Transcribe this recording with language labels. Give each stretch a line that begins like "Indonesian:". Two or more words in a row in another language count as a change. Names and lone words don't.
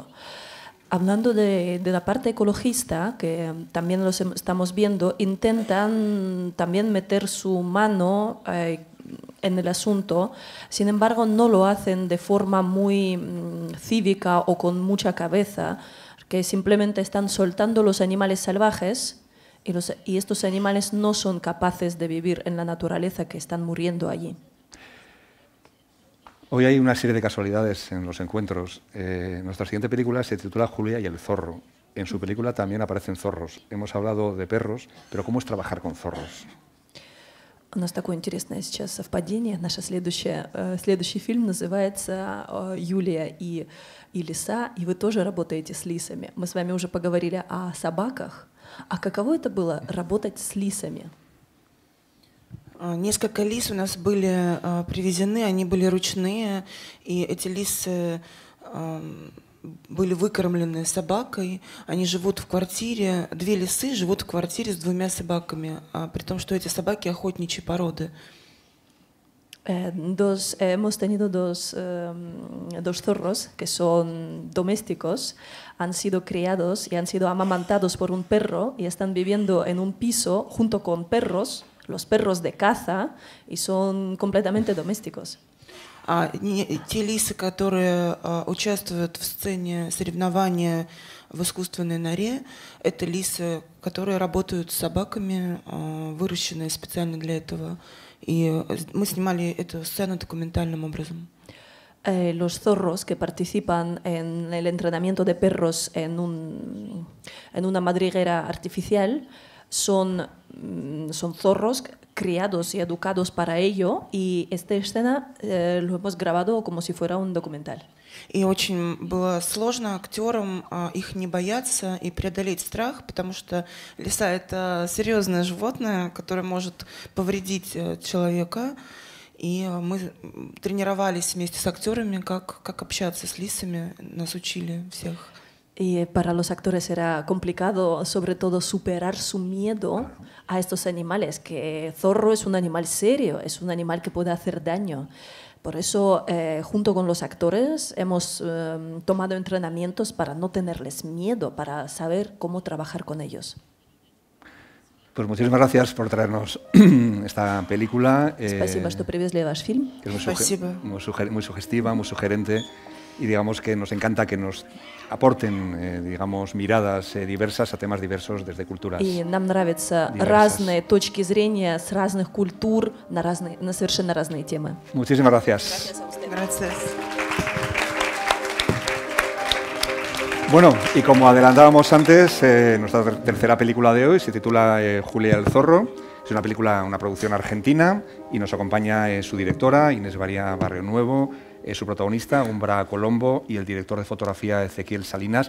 Spanish: Hablando de la parte ecologista, que también los estamos viendo, intentan también meter su mano en el asunto, sin embargo no lo hacen de forma muy cívica o con mucha cabeza, que simplemente están soltando los animales salvajes y estos animales no son capaces de vivir en la naturaleza, que están muriendo allí. Hoy hay una serie de casualidades en los encuentros. Nuestra siguiente película se titula Julia y el zorro. En su película también aparecen zorros. Hemos hablado de perros, pero ¿cómo es trabajar con zorros?
Russian: У нас такое интересное сейчас совпадение. Наш следующий фильм называется «Юлия и лиса», и вы тоже работаете с лисами. Мы с вами уже поговорили о собаках. А каково это было работать с лисами? Несколько лис у нас были привезены, они были ручные, и эти лисы были выкормлены собакой. Они живут в квартире, 2 лисы живут в квартире с 2 собаками, при том, что эти собаки охотничьей породы.
Spanish: Hemos tenido dos zorros que son domésticos, han sido criados y han sido amamantados por un perro y están viviendo en un piso junto con perros, los perros de caza, y son completamente domésticos.
Russian: Те лисы, которые участвуют в сцене соревнования в искусственной норе, это лисы, которые работают с собаками, выращенные специально для этого. И мы снимали эту сцену документальным образом.
Spanish: Los zorros que participan en el entrenamiento de perros en una madriguera artificial son zorros criados y educados para ello, y esta escena lo hemos grabado como si fuera un documental.
Russian: И очень было сложно актерам их не бояться и преодолеть страх, потому что лиса — это серьезное животное, которое может повредить человека. И мы тренировались вместе с актерами, как общаться с лисами, нас учили всех.
Spanish: Y para los actores era complicado, sobre todo, superar su miedo a estos animales, que zorro es un animal serio, es un animal que puede hacer daño. Por eso, junto con los actores, hemos tomado entrenamientos para no tenerles miedo, para saber cómo trabajar con ellos. Pues muchísimas gracias por traernos esta película.
Russian: Спасибо, что привезли ваш фильм.
Spanish: Que es muy sugestiva, muy sugerente, y digamos que nos encanta que nos aporten, digamos, miradas diversas a temas diversos desde culturas.
Russian: И нам нравятся разные точки зрения с разных культур на совершенно разные темы.
Spanish: Muchísimas gracias. Gracias. Bueno, y como adelantábamos antes, nuestra tercera película de hoy se titula Julia el zorro. Es una película, una producción argentina, y nos acompaña su directora, Inés María Barrionuevo, su protagonista, Umbra Colombo, y el director de fotografía, Ezequiel Salinas.